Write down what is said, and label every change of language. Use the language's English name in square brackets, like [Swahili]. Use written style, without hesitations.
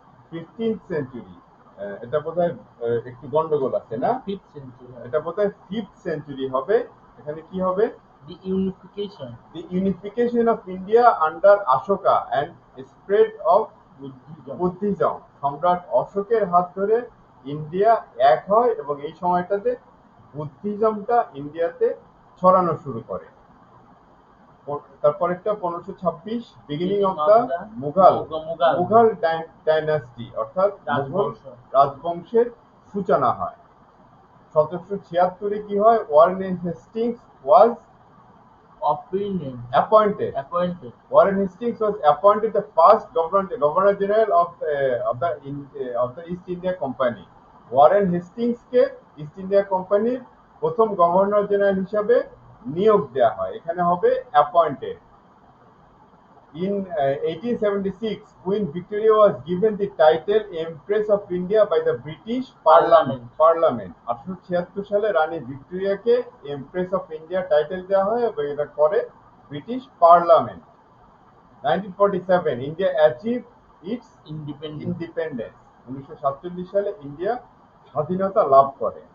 [Bangla] 15th century, এটা বোধহয় একটু গন্ডগোল আছে না, [English] 5th century. [Bangla] এটা বোধহয় 5th সেঞ্চুরি হবে। এখানে কি হবে? [English] The unification. The unification of India under Ashoka and spread of Buddhism. [Bangla] সম্রাট অশোকের হাত ধরে ইন্ডিয়া এক হয় এবং এই সময়টাতে বুদ্ধিজমটা ইন্ডিয়াতে ছড়ানো শুরু করে। তারপরেরটা 1526 [English] beginning of Beginning of the the Mughal Mughal [Bangla] Mughal dynasty অর্থাৎ মুঘল রাজবংশ। রাজবংশের সূচনা হয়। 1776 কি হয়, Warren Hastings was Opinion [English] appointed. appointed Warren Hastings was appointed the first Governor General of the East India Company. [Bangla] Warren হেস্টিংসকে east India কোম্পানির প্রথম গভর্নর জেনারেল হিসাবে নিয়োগ দেওয়া হয়, এখানে হবে appointed. [English] In 1876, Queen Victoria was given the title Empress of India by the British Parliament. [Bangla] 1876 সালে রানী ভিক্টোরিয়াকে empress of India title দেওয়া হয় এবং এটা করে British parliament. [English] 1947, India achieved its independence [Bangla] 1947 সালে ইন্ডিয়া স্বাধীনতা লাভ করে।